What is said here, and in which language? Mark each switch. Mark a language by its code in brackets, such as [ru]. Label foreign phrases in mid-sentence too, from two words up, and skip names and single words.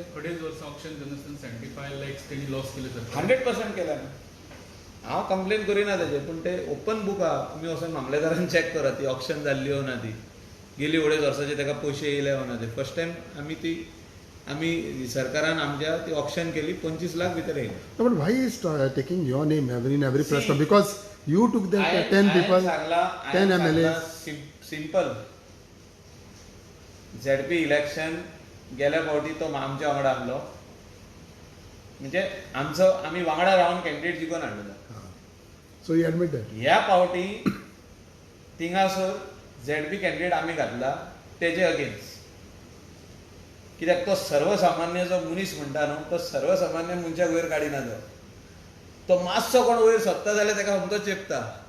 [kok] 2.5 वर्सां ऑप्शन जानासतना 75 lakhs तेणी लॉस केले सर. 100% केला. हांव कंप्लेन करिना तेजेर, पूण ते [en] open book [kok] आहा. तुमी वचून मामलेदारान चॅक करा ती ऑप्शन जाल्ली हो ना. ती गेली 2.5 वर्सांचे ताका पयशे येयले हो ना ते. [en] first time [kok] आमी ती आमी सरकारान आमच्या ती ऑप्शन केली 25 लाख भितर येयली. [en] No, but why is taking your name in every press conference? Because you took that 10 people, 10 MLAs. [kok] सिंपल ZP इलेक्शन गेल्या फावटी तो आमच्या वांगडा आहलो, म्हणजे आमी वांगडा रावन कॅन्डिडेट जिखून हाडलो. [en] So you admit that. [kok] ह्या फावटी थिंगासर ZP कॅन्डिडेट आमी घातला तेजे अगेन्स्ट. कित्याक तो सर्वसामान्य जो मनीस म्हणटा न्हू, तो सर्वसामान्य मनशाक वयर काडिना. तो मातसो कोण वयर सोदता जाल्यार ताका समजो चेपता.